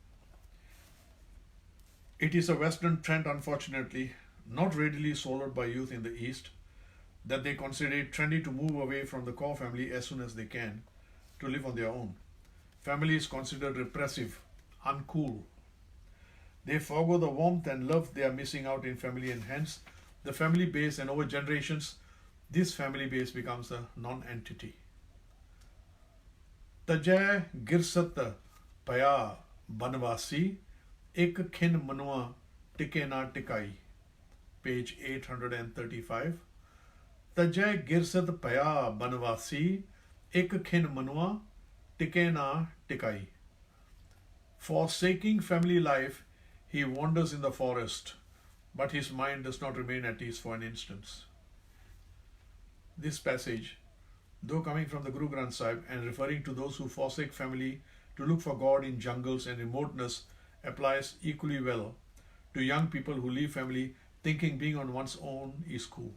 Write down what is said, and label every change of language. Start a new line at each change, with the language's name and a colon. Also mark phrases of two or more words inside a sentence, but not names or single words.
English: It is a Western trend, unfortunately, not readily swallowed by youth in the East, that they consider it trendy to move away from the core family as soon as they can to live on their own. Family is considered repressive, uncool. They forego the warmth and love they are missing out in family, and hence the family base, and over generations, this family base becomes a non-entity.
Punjabi: ਤਜੈ ਗਿਰਸਤ ਪਇਆ ਬਨਵਾਸੀ, ਏਕ ਖਿਨ ਮਨਵਾ ਟਿਕੇ ਨਾ ਟਿਕਾਈ.
English: Page 835.
Punjabi: ਤਜੈ ਗਿਰਸਤ ਪਇਆ ਬਨਵਾਸੀ ਏਕ ਖਿਨ ਮਨੂਆ ਟਿਕੇ ਨਾ ਟਿਕਾਈ.
English: Forsaking family life, he wanders in the forest, but his mind does not remain at ease for an instant. This passage, though coming from the Guru Granth Sahib and referring to those who forsake family to look for God in jungles and remoteness, applies equally well to young people who leave family thinking being on one's own is cool.